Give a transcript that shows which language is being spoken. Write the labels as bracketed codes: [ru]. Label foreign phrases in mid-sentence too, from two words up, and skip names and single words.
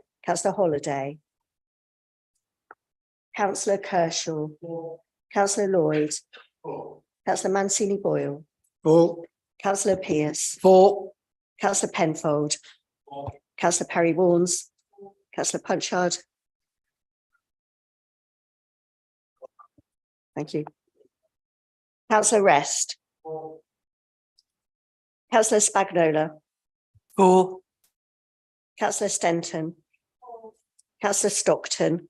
[en] Councillor Holiday. Councillor Kershaw. 4. Councillor Lloyd. 4. Councillor Mancini-Boyle. 4. Councillor Pearce. 4. Councillor Penfold. 4. Councillor Perry-Warnes. Councillor Punchard. Thank you. Councillor Rest. 4. Councillor Spagnola. 4. Councillor Stenton. Councillor Stockton.